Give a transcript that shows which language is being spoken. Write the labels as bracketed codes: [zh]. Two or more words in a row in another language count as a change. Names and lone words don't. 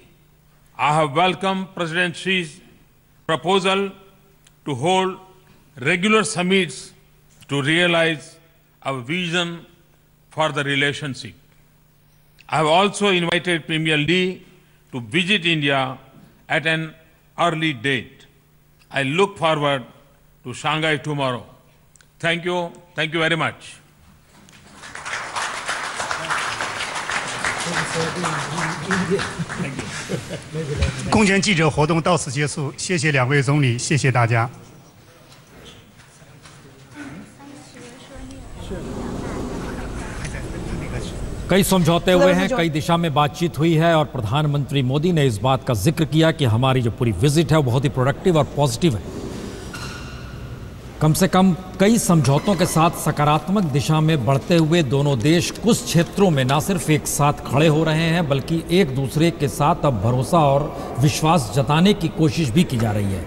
[en] I have welcomed President Xi's proposal to hold regular summits to realize our vision for the relationship. I have also invited Premier Li to visit India at an early date. I look forward to Shanghai tomorrow. Thank you. Thank you very much. [zh] 公前记者活动到此结束，谢谢两位总理，谢谢大家。 [hi] कई समझौते हुए हैं, कई दिशा में बातचीत हुई है और प्रधानमंत्री मोदी ने इस बात का जिक्र किया कि हमारी जो पूरी विजिट है वो बहुत ही प्रोडक्टिव और पॉजिटिव है। कम से कम कई समझौतों के साथ सकारात्मक दिशा में बढ़ते हुए दोनों देश कुछ क्षेत्रों में न सिर्फ एक साथ खड़े हो रहे हैं बल्कि एक दूसरे के साथ अब भरोसा और विश्वास जताने की कोशिश भी की जा रही है।